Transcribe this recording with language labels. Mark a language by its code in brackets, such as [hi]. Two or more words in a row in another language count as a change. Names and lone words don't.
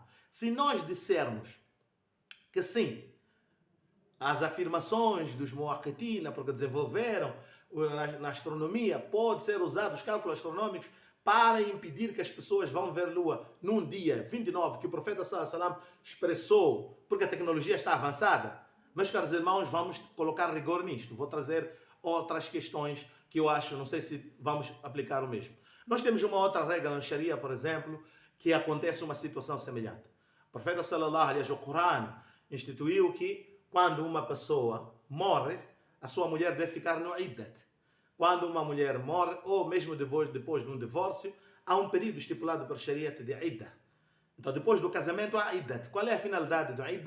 [pt] Se nós dissermos que sim, as afirmações dos muaqitina, porque desenvolveram na astronomia, pode ser usado os cálculos astronômicos para impedir que as pessoas vão ver a Lua num dia 29, que o profeta [ar] صلى الله عليه وسلم [pt] expressou, porque a tecnologia está avançada. Meus caros irmãos, vamos colocar rigor nisto. Vou trazer outras questões que eu acho, não sei se vamos aplicar o mesmo. Nós temos uma outra regra na Sharia, por exemplo, que acontece uma situação semelhante. O profeta [ar] صلى الله عليه وسلم, [pt] o Corão, instituiu que quando uma pessoa morre, a sua mulher deve ficar no iddat. Quando uma mulher morre, ou mesmo depois de um divórcio, há um período estipulado por Sharia de idda. Então, depois do casamento, há iddat. Qual é a finalidade do idda?